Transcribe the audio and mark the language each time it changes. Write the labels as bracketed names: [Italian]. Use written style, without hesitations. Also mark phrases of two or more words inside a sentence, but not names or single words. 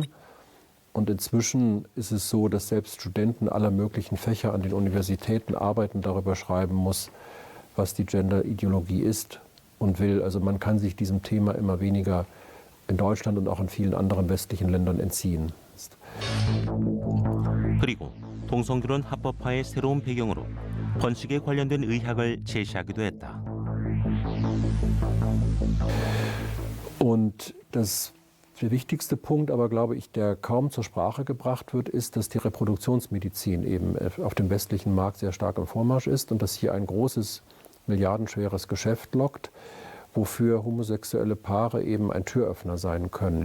[German] Und inzwischen ist es so, dass selbst Studenten aller möglichen Fächer an den Universitäten Arbeiten darüber schreiben muss, was die Gender-Ideologie ist und will. Also man kann sich diesem Thema immer weniger in Deutschland und auch in vielen anderen westlichen Ländern entziehen. [Korean] 그리고 동성결혼 합법화의 새로운 배경으로 번식에 관련된 의학을 제시하기도 했다. [German] Und das Der wichtigste Punkt, aber glaube ich, der kaum zur Sprache gebracht wird, ist, dass die Reproduktionsmedizin eben auf dem westlichen Markt sehr stark im Vormarsch ist und dass hier ein großes, milliardenschweres Geschäft lockt, wofür homosexuelle Paare eben ein Türöffner sein können.